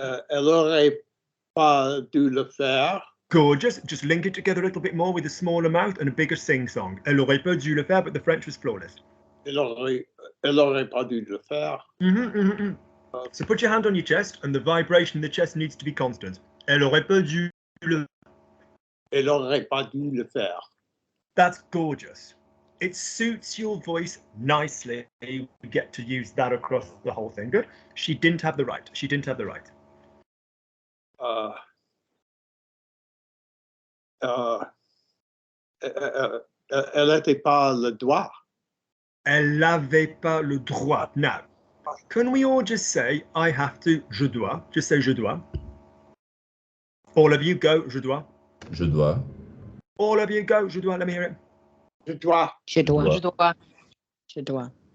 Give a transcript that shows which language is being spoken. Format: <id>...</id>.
<fr>Elle aurait pas dû le faire.</fr> <en>Gorgeous. Just link it together a little bit more with a smaller mouth and a bigger sing-song.</en> <fr>Elle aurait pas dû le faire,</fr> <en>but the French was flawless.</en> <fr>Elle aurait pas dû le faire.</fr> <en>So put your hand on your chest, and the vibration in the chest needs to be constant.</en> <fr>Elle aurait pas dû le. Elle aurait pas dû le faire.</fr> <en>That's gorgeous. It suits your voice nicely. You get to use that across the whole thing. Good. She didn't have the right. She didn't have the right.</en> <fr>Elle n'avait pas le droit. Elle n'avait pas le droit.</fr> <en>Now, can we all just say, I have to,</en> <fr>je dois?</fr> <en>Just say,</en> <fr>je dois.</fr> <en>All of you go, je dois.</en> <fr>Je dois.</fr> <en>All of you go,</en> <fr>je dois.</fr> <en>Let me hear it.</en> <fr>Je dois. Je dois. Je dois. Je dois.</fr>